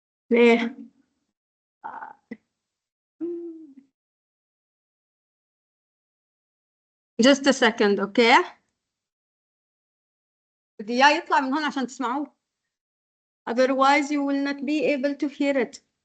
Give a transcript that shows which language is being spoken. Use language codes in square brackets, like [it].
[ar] ليه؟ [en] Just a second, okay? [ar] بدي إياه يطلع من هون عشان تسمعوه. [en] Otherwise you will not be able to hear it.